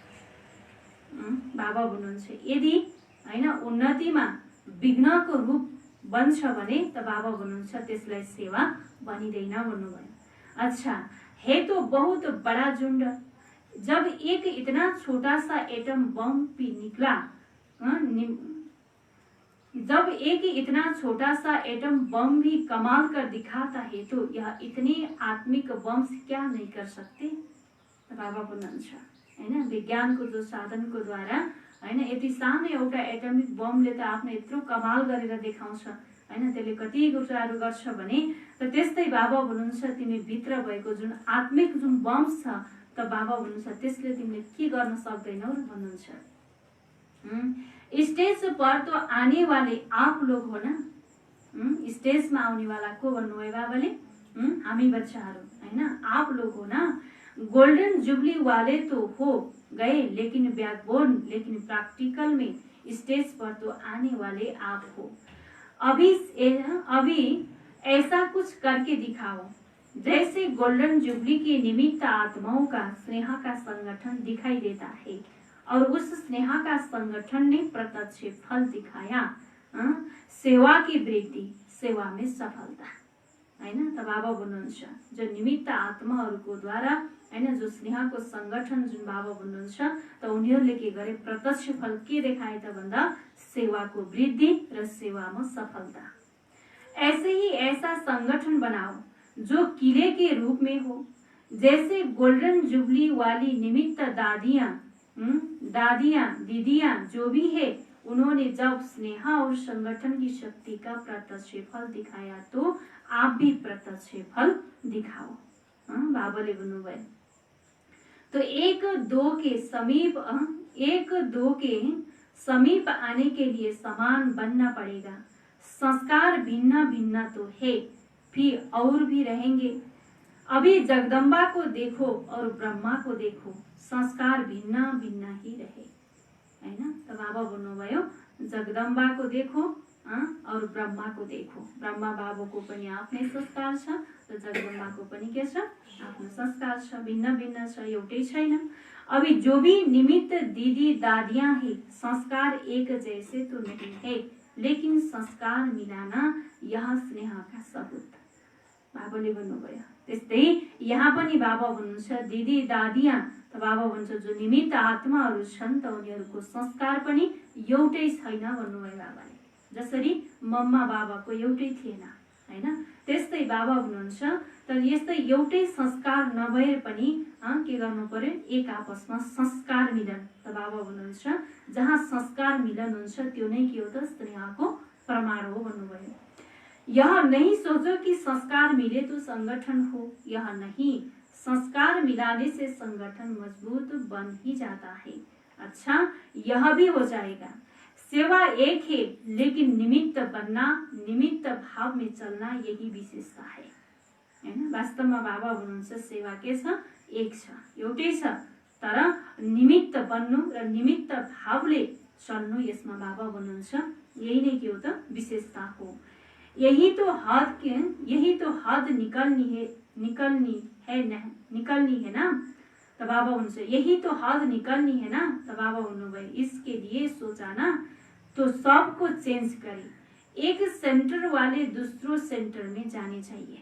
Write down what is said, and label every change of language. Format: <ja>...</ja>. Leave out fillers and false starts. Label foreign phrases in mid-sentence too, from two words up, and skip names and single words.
<ne>बाबा भन्नुहुन्छ यदि हैन उन्नतिमा विघ्नको रूप बन्छ भने त बाबा भन्नुहुन्छ त्यसलाई सेवा बनिदैन भन्नुभयो।</ne> <hi>अच्छा, है तो बहुत बड़ा झुंड, जब एक इतना छोटा सा एटम बम भी निकला, जब एक इतना छोटा सा एटम बम भी कमाल कर दिखाता है तो यह इतने आत्मिक बम क्या नहीं कर सकते।</hi> <ne>बाबा भन्नुहुन्छ हैन विज्ञानको जो साधनको द्वारा हैन यति सानो एउटा एटमिक बमले त आफ्नो यत्रो कमाल गरेर देखाउँछ हैन, त्यसले कति कुराहरू गर्छ भने त त्यस्तै बाबा भन्नुहुन्छ तिमी भित्र भएको जुन आत्मिक जुन बम छ त बाबा भन्नुहुन्छ त्यसले तिमीले के गर्न सक्दैनौ र भन्नुहुन्छ।</ne> <hi>स्टेज पर तो आने वाले आप लोग हो ना,</hi> <ne>स्टेजमा आउने वाला को भन्नुभयो बाबाले, हामी बच्चाहरू हैन,</ne> <hi>आप लोग हो ना। गोल्डन जुबली वाले तो हो गए लेकिन बैकबोन, लेकिन प्रैक्टिकल में स्टेज पर तो आने वाले आप हो। अभी ऐसा कुछ करके दिखाओ जैसे गोल्डन जुबली के निमित्त आत्माओं का स्नेह का संगठन दिखाई देता है और उस स्नेह का संगठन ने प्रत्यक्ष फल दिखाया, सेवा की वृद्धि, सेवा में सफलता हैन।</hi> <ne>त बाबा भन्नुहुन्छ जो निमित्त आत्माहरूको द्वारा हैन जो स्नेहको संगठन जुन बाबा भन्नुहुन्छ त उनीहरूले के गरे प्रत्यक्ष फल के देखाए त भन्दा सेवाको वृद्धि र सेवामा सफलता।</ne> <hi>ऐसे ही ऐसा संगठन बनाओ जो किले के रूप में हो, जैसे गोल्डन जुबली वाली निमित्त दादियां दीदियां जो भी है उन्होंने जब स्नेह और संगठन की शक्ति का प्रत्यक्ष फल दिखाया तो आप भी प्रत्यक्ष फल दिखाओ।</hi> <ne>बाबाले भन्नुभयो</ne> <hi>तो एक दो के समीप आने के लिए समान बनना पड़ेगा। संस्कार भिन्न भिन्न तो है, फिर और भी रहेंगे। अभी जगदम्बा को देखो और ब्रह्मा को देखो, संस्कार भिन्न भिन्न ही रहे हैन।</hi> <ne>त बाबा भन्नुभयो</ne> <hi>जगदम्बाको देखो और ब्रह्मा को देखो।</hi> <ne>ब्रह्मा बाबुको पनि आफ्नै संस्कार छ र जगदम्बाको पनि के छ आफ्नो संस्कार छ, भिन्न भिन्न छ, एउटै छैन।</ne> <hi>अभी जो भी निमित्त दीदी दादियां है संस्कार एक जैसे तो नहीं है, लेकिन संस्कार मिलाना यह स्नेह का सबूत।</hi> <ne>बाबाले भन्नुभयो त्यस्तै यहाँ पनि बाबा भन्नुहुन्छ दिदी दादियां त बाबा भन्छ जो निमित्त आत्माहरू छन् त उनीहरूको संस्कार पनि एउटै छैन भन्नुभयो बाबाले। जसरी मम्मा बाबाको एउटै थिएन हैन, त्यस्तै बाबा भन्नुहुन्छ तर यस्तै एउटै संस्कार नभए पनि के गर्नु पर्यो एक आपसमा संस्कार मिलन। त बाबा भन्नुहुन्छ जहाँ संस्कार मिलन हुन्छ त्यो नै के हो त स्नेहको प्रमाण हो भन्नुभयो।</ne> <hi>यह नहीं सोचो कि संस्कार मिले तो संगठन हो, यह नहीं, संस्कार मिलाने से संगठन मजबूत बन ही जाता है। अच्छा यह भी हो जाएगा। सेवा एक है लेकिन निमित्त बनना, निमित्त भाव में चलना यही विशेषता है हैन।</hi> <ne>वास्तवमा बाबा भन्नुहुन्छ सेवा के छ एक छ, एउटै छ, तर निमित्त बन्नु र निमित्त भावले चल्नु यसमा बाबा भन्नुहुन्छ यही नै के हो त विशेषता हो।</ne> <hi>यही तो हद निकलनी है ना। तो बाबा उनसे यही तो हद निकलनी है ना। तो बाबा भन्नुभयो इसके लिए सोचा ना तो सबको चेंज करे, एक सेंटर वाले दूसरो सेंटर में जाने चाहिए।</hi>